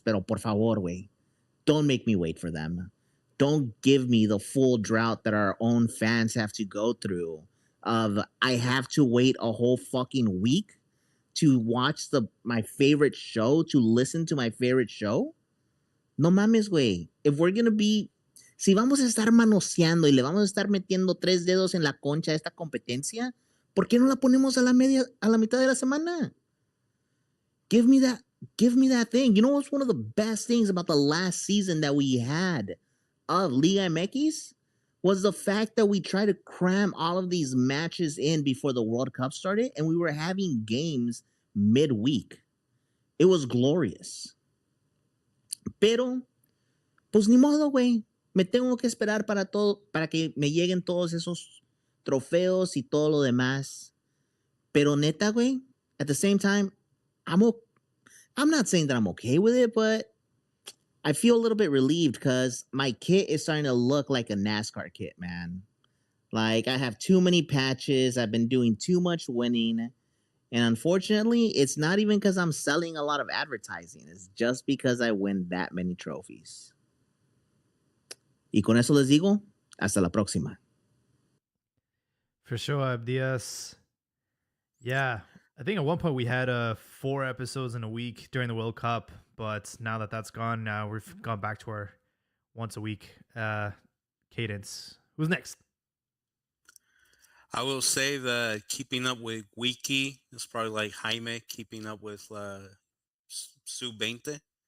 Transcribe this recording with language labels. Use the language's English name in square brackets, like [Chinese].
[Spanish] Pero por favor, güey, [English] don't make me wait for them. Don't give me the full drought that our own fans have to go through of I have to wait a whole fucking week to watch my favorite show, to listen to my favorite show. [Spanish] No mames, güey. [English] If we're gonna be, [Spanish] si vamos a estar manoseando y le vamos a estar metiendo 3 dedos en la concha a esta competencia, ¿por qué no la ponemos a la mitad de la semana? [English] Give me that thing. You know what's one of the best things about the last season that we had of Liga MX was the fact that we tried to cram all of these matches in before the World Cup started, and we were having games midweek. It was glorious. [Spanish] Pero, pues ni modo, güey. Me tengo que esperar para que me lleguen todos esos trofeos y todo lo demás. Pero neta, güey, [English] at the same time, I'm not saying that I'm okay with it, but I feel a little bit relieved because my kit is starting to look like a NASCAR kit, man. Like, I have too many patches. I've been doing too much winning. And unfortunately, it's not even because I'm selling a lot of advertising. It's just because I win that many trophies. [Spanish] Y con eso les digo, hasta la próxima. [English] For sure, Abdias. Yeah, I think at one point we had 4 episodes in a week during the World Cup, but now that that's gone, now we've gone back to our once a week cadence. Who's next? I will say that keeping up with Wiki is probably like Jaime keeping up with Sub-20.